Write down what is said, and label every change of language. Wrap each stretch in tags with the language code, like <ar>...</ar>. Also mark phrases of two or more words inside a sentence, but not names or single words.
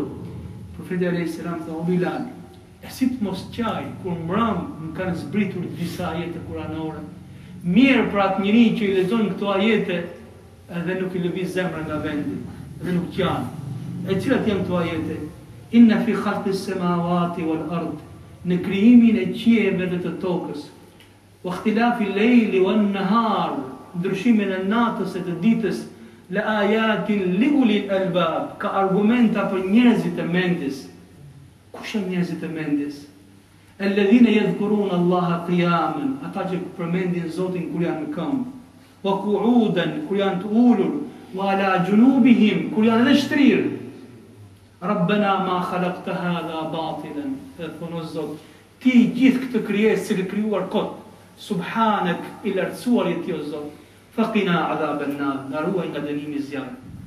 <sq>Profeti</sq> <ar>عليه السلام</ar> <sq>tha, o Bilal, e si të mos qaj, kur mram më kanë zbritur disa ajete kuranore. Mirë për atë njeri që i lexon këto ajete edhe nuk i lëviz zemra nga vendi, edhe nuk qan. E cilat janë këto ajete?</sq> <ar>إن في خلق السماوات والأرض,</ar> <sq>në krijimin e qiejve dhe të tokës,</sq> <ar>واختلاف الليل والنهار,</ar> <sq>ndryshimin e natës e të ditës,</sq> <ar>لآيات لأولي الألباب,</ar> <sq>ka argumenta për njerëzit e mendjes. Kush janë njerëzit e mendjes?</sq> <ar>الذين يذكرون الله قياما,</ar> <sq>ata që përmendin Zotin kur janë në këmbë,</sq> <ar>وقعودا,</ar> <sq>kur janë të ulur,</sq> <ar>وعلى جنوبهم,</ar> <sq>kur janë edhe shtrirë.</sq> <ar>ربنا ما خلقت هذا باطلا,</ar> <sq>dhe thonë o Zot, ti gjithë këtë krijesë që ke krijuar kot, subhanak, i lartësuar i ti o Zot,</sq> <ar>فقنا عذاب النار,</ar> <sq>na ruaj nga dënimi i zjarrit.</sq>